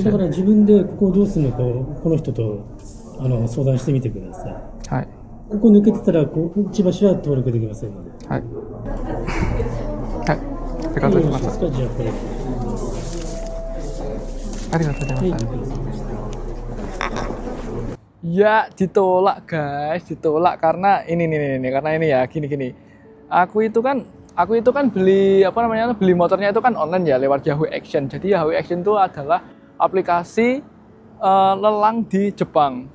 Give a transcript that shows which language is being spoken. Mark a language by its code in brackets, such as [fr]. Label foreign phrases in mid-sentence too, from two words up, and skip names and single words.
[ja] だから自分でここどうするのかこの人と相談してみてください。はい。ここ抜けてたら千葉市は登録できませんので。はい。はい。ありがとうございます。じゃあこれ。ありがとうございます。 [id] Ya ditolak guys, ditolak karena ini karena ini ya gini. Aku itu kan beli beli motornya itu kan online ya lewat Yahoo Action. Jadi Yahoo Action itu adalah aplikasi lelang di Jepang.